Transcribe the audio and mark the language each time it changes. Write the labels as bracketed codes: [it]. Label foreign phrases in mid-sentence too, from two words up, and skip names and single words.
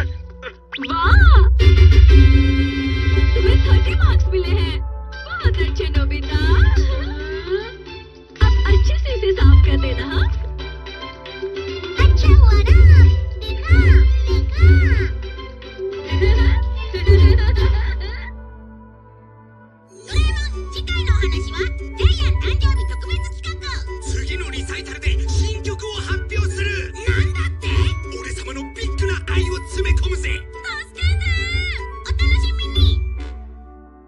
[hi] वाह, तुम्हें 30 मार्क्स मिले हैं। बहुत अच्छे नोबिता। अब अच्छे से इसे साफ कर देना। हाँ, अच्छा हुआ ना, देखा देखा। [ja] ドラえもん、次回のお話はジャイアン誕生日特別企画。次のリサイタルで新曲を発表する。なんだって？俺様のビッグな愛を詰め込むぜ。助けて！お楽しみに。